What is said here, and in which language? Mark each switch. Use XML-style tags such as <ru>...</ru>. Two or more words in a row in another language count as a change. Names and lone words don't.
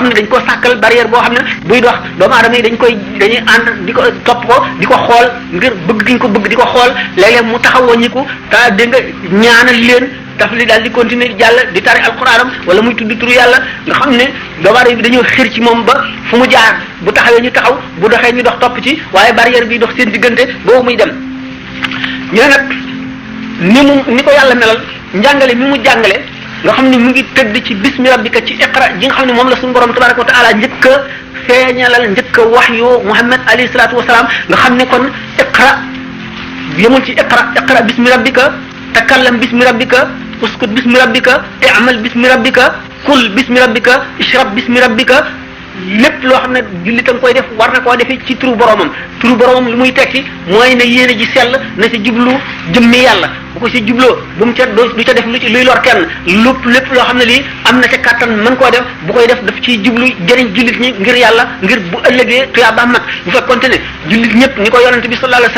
<wo>ne dañ ko sàkkal barrière boo xam ne buy dox doomu aadama yi dañuy ànd di ko topp ko di ko xool ngir bëgg giñ ko bëgg di ko xool léeg-léeg mu taxaw waññiku ta dégg nga ñaanal leen daf li daal di continuer di jàll di tari alquranam wala muy tudd turu yàlla nga xam ne doomu aadama bi dañoo xir ci moom ba fu mu jaar bu taxawee ñu taxaw bu doxee ñu dox topp ci waaye barrière bi dox seen diggante boobu muy dem ñu ne nag ni ko yàlla melal njàngale mi mu jàngale nga xam ne mu ngi tëdd ci</wo> <ar>باسم ربك</ar> <wo>ci iqra ji nga xam ne moom la suñu borom</wo> <ar>تبارك وتعالى</ar> <wo>njëkk a feeñalal njëkk a waxyu Muhammad</wo> <ar>عليه الصلاة والسلام</ar> <wo>nga xam ne kon iqra yemul ci</wo> <ar>اقرأ باسم ربك تكلم باسم ربك اسكت باسم ربك اعمل باسم ربك كل باسم ربك اشرب باسم ربك</ar> <wo>lépp loo xam ne jullit a nga koy def war na koo defee ci turu boromam li muy tekki mooy ne yéene ji sell na si jublu jëmmi yàlla bu ko si jubloo bu mu ca du ca def luy lor kenn lépp loo xam ne lii am na ca kàttan mën koo def bu koy def daf ciy jublu jëriñ jullit ñi ngir yàlla ngir bu ëllëgee tuyaaba mat bu fekkonte ne jullit ñëpp ni ko yonente bi</wo> <ar>صلى الله عليه</ar>